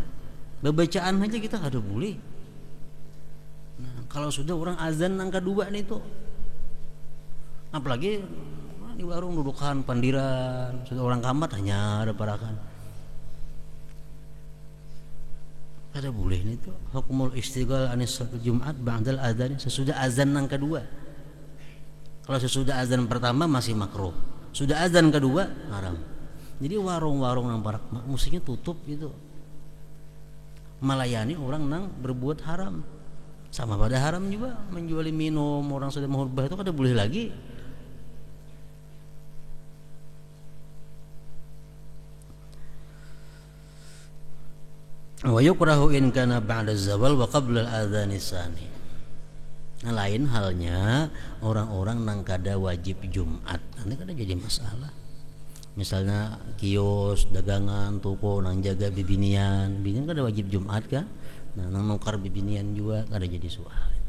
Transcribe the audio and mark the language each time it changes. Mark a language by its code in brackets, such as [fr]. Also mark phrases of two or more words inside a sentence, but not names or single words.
[bjn] Bacaan aja kita kada boleh. Nah, kalau sudah orang azan nang kedua nih tuh. Apalagi di warung dudukan pandiran, sudah orang kamat hanya ada parakan. Kada boleh nih tuh. [ar] حكم الاشتغال عن صلاة الجمعة بعد الأذان, [bjn] sesudah azan nang kedua. [id] Kalau sesudah azan pertama masih makruh. Sudah azan kedua haram. [bjn] Jadi warung-warung nang parak musiknya tutup gitu. [id] Melayani orang nang berbuat haram. [bjn] Sama pada haram juga menjual minum, orang sudah mau khutbah itu kada boleh lagi. [ar] ويكره إن كان بعد الزوال وقبل الأذان الثاني. [bjn] Nah, lain halnya orang-orang nang kada wajib Jumat. Nanti kada jadi masalah. Misalnya kios, dagangan, toko nang jaga bibinian kada wajib Jumat kan? Nah, nang nukar bibinian juga kada jadi soal itu.